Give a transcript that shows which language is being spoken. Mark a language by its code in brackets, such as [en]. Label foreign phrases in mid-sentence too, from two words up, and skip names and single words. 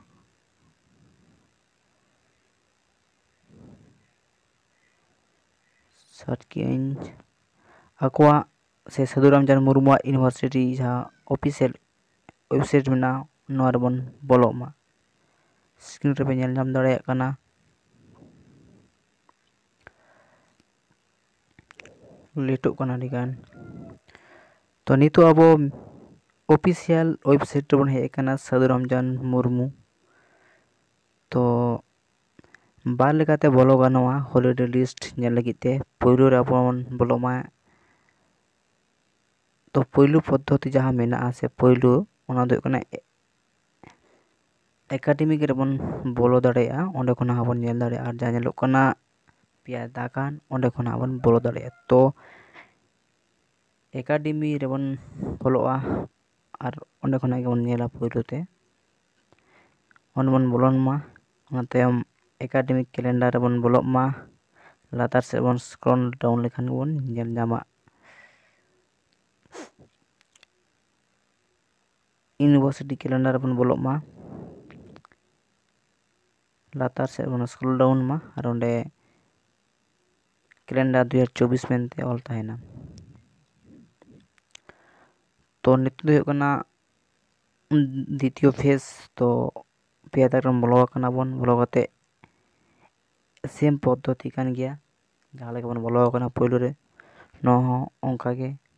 [sat] सर्च किया अकुआ से साधु रामचंद मुर्मू यूनिवर्सिटी जहाँ [en] official website [sat] में नोर बन बोलो मा स्क्रीन रे पे नेल नाम दाड़े कना लेटो कना दिगान तो नितो अब [en] official website [sat] बन हे कना साधु रामचंद मुर्मू तो बार लेकाते बोलो गानोआ [en] holiday list [sat] नेल लगिते पहलू रे अपन बोलो मा तो पहलू पद्धति जहाँ मेना से पहलू ओना दो कना एकेडमिक रे बन बोलो दाड़ेया ओंडे खना हबन नेल दाड़ेया और जहाँ नेलो कना पिया दाकान ओंडे खना हबन बोलो दाड़ेया तो एकेडमी रे बन बोलोआ और ओंडे खना के बन नेला पहलू ते ओंडे बन बोलोन मा ओना तायम [en] academic calendar [sat] रे बन बोलो मा लातार से बन [en] scroll down [sat] लेखान बन नेल नामा [en] university calendar [sat] बन बोलो मा लातार से बन [en] scroll down [sat] मा और ओंडे कैलेंडर 2024 मेनते ऑल ताहेना तो नित दो कना द्वितीय फेज तो पे तक बोलो कना बन बोलो कते सेम पद्धति कान गया जहाँ लेके बन बोलो कना पहलू रे नो ओंका के